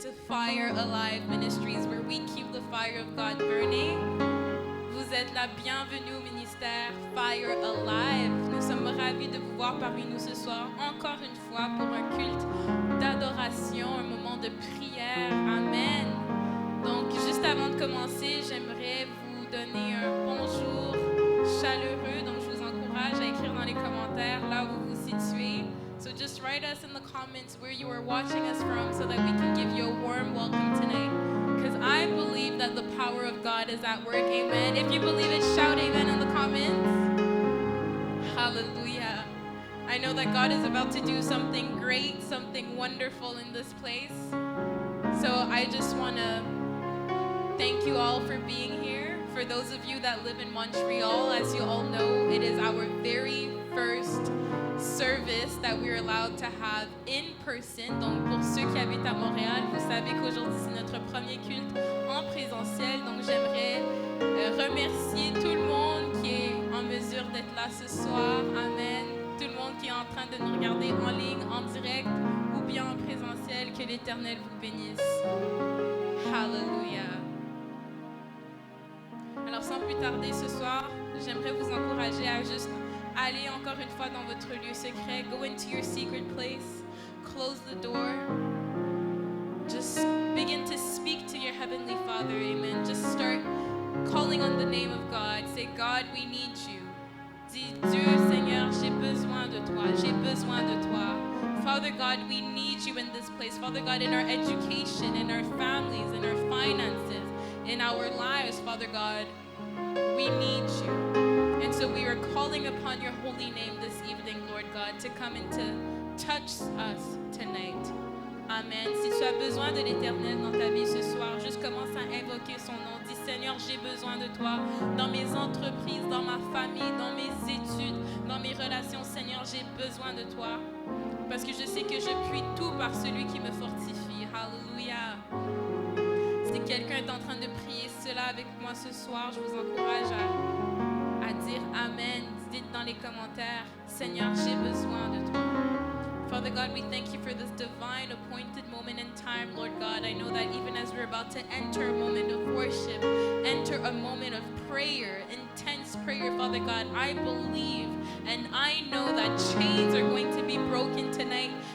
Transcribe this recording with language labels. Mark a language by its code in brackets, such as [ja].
[en] Fire Alive Ministries, where we keep the fire of God burning. [fr] Vous êtes la bienvenue au ministère Fire Alive. Nous sommes ravis de vous voir parmi nous ce soir, encore une fois, pour un culte d'adoration, un moment de prière. Amen. Donc, juste avant de commencer, j'aimerais vous donner un bonjour chaleureux. Donc, je vous encourage à écrire dans les commentaires là où vous vous situez. [en] So just write us in the comments where you are watching us from so that we can give you a warm welcome tonight. Because I believe that the power of God is at work. Amen. If you believe it, shout amen in the comments. Hallelujah. I know that God is about to do something great, something wonderful in this place. So I just want to thank you all for being here. For those of you that live in Montreal, as you all know, it is our very first service that we're allowed to have in person. [fr] Donc pour ceux qui habitent à Montréal, vous savez qu'aujourd'hui c'est notre premier culte en présentiel. Donc j'aimerais remercier tout le monde qui est en mesure d'être là ce soir. Amen. Tout le monde qui est en train de nous regarder en ligne, en direct ou bien en présentiel. Que l'Éternel vous bénisse. Hallelujah. Alors sans plus tarder ce soir, j'aimerais vous encourager à juste aller encore une fois dans votre lieu secret. [en] Go into your secret place. Close the door. Just begin to speak to your Heavenly Father. Amen. Just start calling on the name of God. Say, God, we need you. [fr] Dis, Dieu, Seigneur, j'ai besoin de toi. J'ai besoin de toi. [en] Father God, we need you in this place. Father God, in our education, in our families, in our finances, in our lives, Father God, we need you. And so we are calling upon your holy name this evening, Lord God, to come and to touch us tonight. Amen. [fr] Si tu as besoin de l'Éternel dans ta vie ce soir, juste commence à invoquer son nom. Dis, Seigneur, j'ai besoin de toi dans mes entreprises, dans ma famille, dans mes études, dans mes relations. Seigneur, j'ai besoin de toi. Parce que je sais que je puis tout par celui qui me fortifie. Hallelujah. Si quelqu'un est en train de prier cela avec moi ce soir, je vous encourage à dire Amen. Dites dans les commentaires, Seigneur, j'ai besoin de toi. [en] Father God, we thank you for this divine appointed moment in time, Lord God. I know that even as we're about to enter a moment of worship, enter a moment of prayer, intense prayer, Father God, I believe and I know that chains are going to be broken tonight.